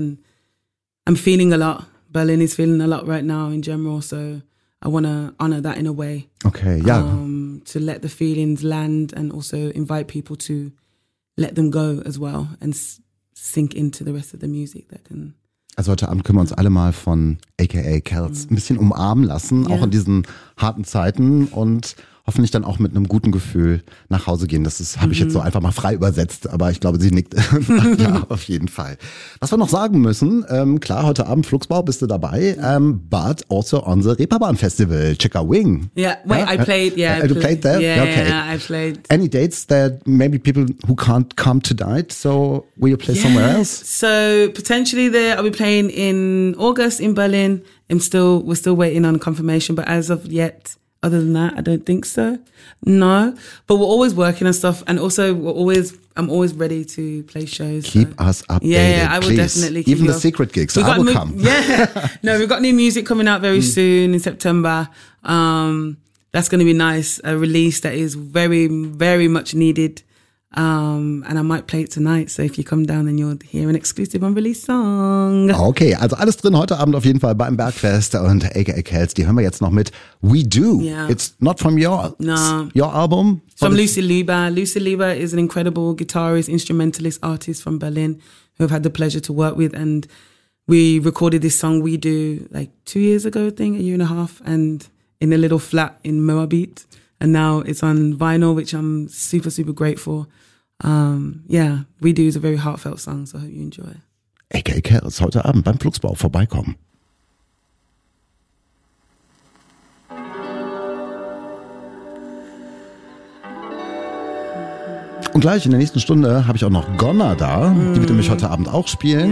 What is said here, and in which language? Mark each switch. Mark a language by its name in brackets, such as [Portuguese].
[English] And I'm feeling a lot. Berlin is feeling a lot right now in general, so I want to honor that in a way. Okay, yeah. To let the feelings land and also invite people to let them go as well and sink into the rest of the music that can. [German] Also heute Abend können wir uns alle mal von AKA Kells ein bisschen umarmen lassen, auch in diesen harten Zeiten, und hoffentlich dann auch mit einem guten Gefühl nach Hause gehen. Das habe ich jetzt so einfach mal frei übersetzt, aber ich glaube, sie nickt. Ja, auf jeden Fall. Was wir noch sagen müssen, klar, heute Abend Fluxbau bist du dabei, [English] but also on the Reeperbahn Festival, Chicka Wing. Yeah, wait, I played, yeah. You played there? Yeah, okay. Yeah, I played. Any dates that maybe people who can't come tonight, so will you play somewhere else? So potentially there, I'll be playing in August in Berlin. We're still waiting on confirmation, but as of yet, other than that, I don't think so. No. But we're always working and stuff. And also, I'm always ready to play shows. Keep us updated. Yeah, yeah, I will please. Definitely keep Even the off. Secret gigs. We've I will come. Yeah. No, we've got new music coming out very soon in September. That's going to be nice. A release that is very, very much needed. And I might play it tonight, so if you come down, then you'll hear an exclusive unreleased song. [German] Okay, also alles drin heute Abend auf jeden Fall beim Bergfest und AKA Kells, die hören wir jetzt noch mit We Do. [English] Yeah. It's not from your album. It's from Lucy Lieber. Lucy Lieber is an incredible guitarist, instrumentalist, artist from Berlin who I've had the pleasure to work with, and we recorded this song We Do like 2 years ago, I think, a year and a half, and in a little flat in Moabit. And now it's on vinyl, which I'm super, super grateful. We Do is a very heartfelt song, so I hope you enjoy. [German] AKA Kells, heute Abend beim Fluxbau vorbeikommen. Und gleich in der nächsten Stunde habe ich auch noch Gonna da. Die wird nämlich heute Abend auch spielen.